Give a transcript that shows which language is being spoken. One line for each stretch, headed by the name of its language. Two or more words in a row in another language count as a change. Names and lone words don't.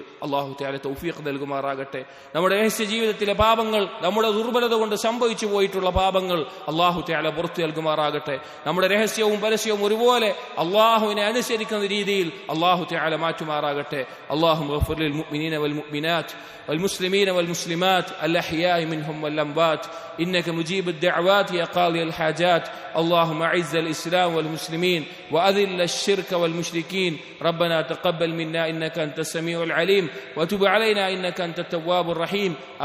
Arabic: الله تعالى
Malayalam: തൗഫീഖ് നൽകുമാറാകട്ടെ. നമ്മുടെ രഹസ്യ ജീവിതത്തിലെ പാപങ്ങൾ, നമ്മുടെ ദുർബലത കൊണ്ട് സംഭവിച്ചു പോയിട്ടുള്ള പാപങ്ങൾ
Arabic: الله تعالى
Malayalam: പുറത്തു നൽകുമാറാകട്ടെ. നമ്മുടെ രഹസ്യവും പരസ്യവും ഒരുപോലെ അള്ളാഹുവിനെ അനുസരിക്കുന്ന രീതിയിൽ
Arabic: الله تعالى
Malayalam: മാറ്റുമാറാകട്ടെ.
Arabic: اللهم اغفر للمؤمنين والمؤمنات والمسلمين والمسلمات الأحياء منهم والأموات إنك مجيب الدعوات يا قاضي الحاجات. اللهم أعز الإسلام والمسلمين وأذل الشرك والمشركين. ربنا تقبل منا إنك أنت السميع العليم وتب علينا إنك أنت التواب الرحيم.